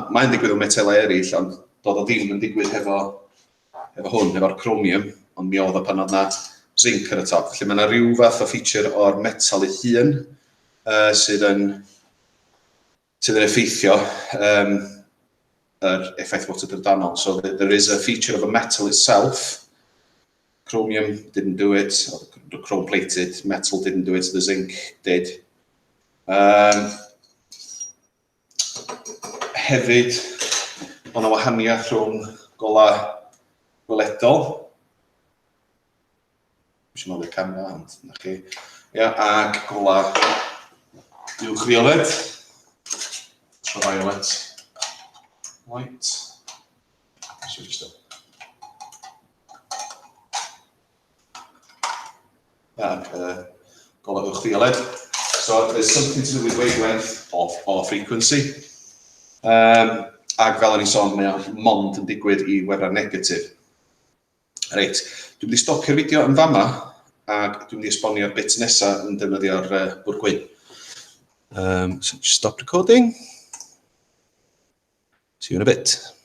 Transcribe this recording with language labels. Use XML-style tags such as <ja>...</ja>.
<cy>Mae'n digwydd o'r metal eraill, ond dod o ddim yn digwydd efo hwn, efo'r chromium, ond mi oedd o pan oedd na zinc ar y top. Felly mae yna rhyw fath o feature o'r metal ei hun sydd yn effeithio yr effaith Ffotodrydanol.</cy> <en>So there is a feature of a metal itself. Chromium didn't do it, or the chrome-plated metal didn't do it, the zinc did.</en> <cy>Hefyd, o'n o wahaniaeth rhwng gola gweledol. Eisiau nôl i'r camera, ond na chi. Ia, ag gola uwch-violet.</cy> <en>Ultraviolet light. So just</en> <cy>gola uwch-violet.</cy> <en>So there's something to do with wavelength or frequency.</en> <cy>Ag fel o'n i'n sôn, mae o mond yn digwydd I wefra negatif. Reit, dwi'n mynd I stopio'r fideo yn fama, ag dwi'n mynd I esbonio'r bit nesaf yn defnyddio'r bwr gwyn.</cy> <en>So just stop recording. See you in a bit.</en>